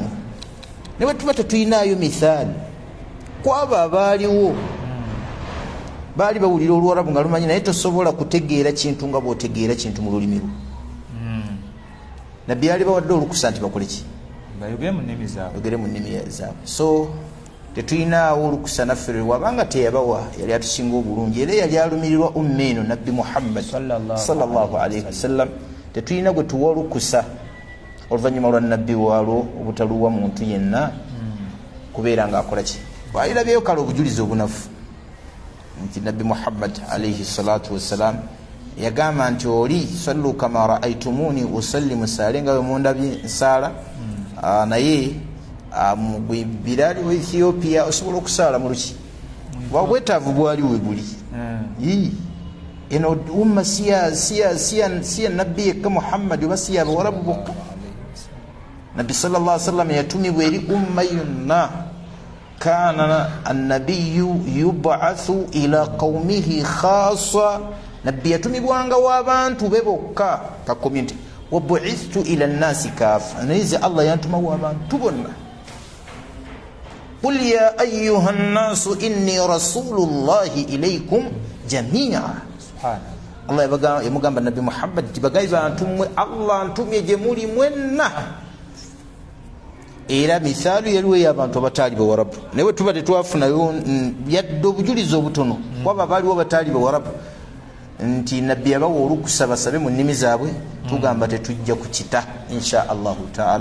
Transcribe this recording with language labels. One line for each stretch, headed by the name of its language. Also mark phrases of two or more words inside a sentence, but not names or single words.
Ganda: Ne bwe tuba tetuyinaayo mithaali kwabo abaaliwo baali bawulira Oluwarabu nga lumanyi, naye tosobola kutegeera kintu nga bw'otegeera kintu mu lulimi lwo. Nabbi yali bawadde olukusa nti bakole ki? Bayogere mu nnimi zaabwe. So tetuyinaawo olukusa naffe wabanga teyabawa yali atusinga obulungi, era yali alumirirwa ummeeno Nabbi Muhammad
Arabic: صلى الله عليه وسلم.
Ganda: Tetuyina gwe tuwa olukusa oluvannyuma lwa Nabbi waalwo obutaluwa muntu yenna kubeera ng'akola ki? Bwalirabyeyo kale obujulizi obunafu nti Nabbi Muhammad
Arabic: عليه الصلاة والسلام
Ganda: yagamba nti oli
Arabic: صلوا كما رأيتموني أصلي,
Ganda: musaale nga bwe mundabye nsaala. Naye Biraali wa Ethiopia osobola okusaala mu luki bwabwetaavu bwali we buli. Eno umma siya Nabbi yekka Muhammad oba siya Abawarabu bokka. Nabbi
Arabic: صلى الله عليه وسلم
Ganda: yatumibwa eri umma yonna.
Arabic: كان النبي يبعث إلى قومه خاصة,
Ganda: Nabbi yatumibwanga w'abantu be bokka ka community.
Arabic: وبعثت إلى الناس كافة,
Ganda: naye Allah yantuma w'abantu bonna.
Arabic: قل يا أيها الناس إني رسول الله إليكم جميعا.
Ganda: Allah yamugamba Nabbi Muhammad tibagayi bantu mmwe Allah antumye gye muli mwenna. Era mithaalu yaliwo ey'abantu abataali Bawarabu, naye bwe tuba tetwafunayo yadde obujulizi obutono kwabo abaaliwo bataali Bawarabu nti Nabbi yabawa olukusa basabe mu nnimi zaabwe, tugamba tetujja kukita
Arabic: إن شاء الله تعالى.